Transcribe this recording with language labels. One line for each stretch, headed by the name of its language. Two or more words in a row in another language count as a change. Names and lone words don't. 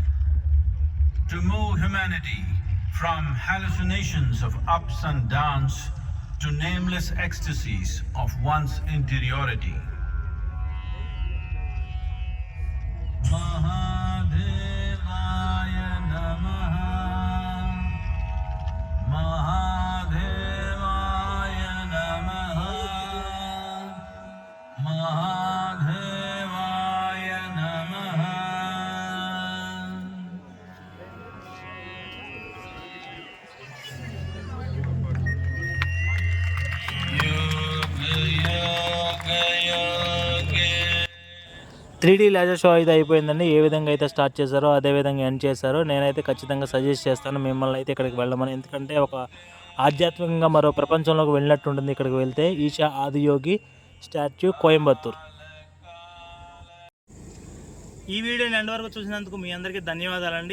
English: To move humanity from hallucinations of ups and downs to nameless ecstasies of one's interiority.
Sanskrit: महादेवाय नमः. महादेवाय नमः. महादेवाय नमः. योग, योग, योग.
Telugu: 3D
English: laser show
Telugu: అయితే అయిపోయిందండి. ఏ విధంగా అయితే స్టార్ట్ చేశారో అదే విధంగా ఎండ్ చేశారో నేనైతే ఖచ్చితంగా సజెస్ట్ చేస్తాను మిమ్మల్ని అయితే ఇక్కడికి వెళ్ళమని. ఎందుకంటే ఒక ఆధ్యాత్మికంగా మరో ప్రపంచంలోకి వెళ్ళినట్టు ఉంటుంది ఇక్కడికి వెళ్తే. ఈషా ఆదియోగి స్టాచ్యూ, కోయంబత్తూర్. ఈ వీడియోని ఎండ్ వరకు చూసినందుకు మీ అందరికీ ధన్యవాదాలండి.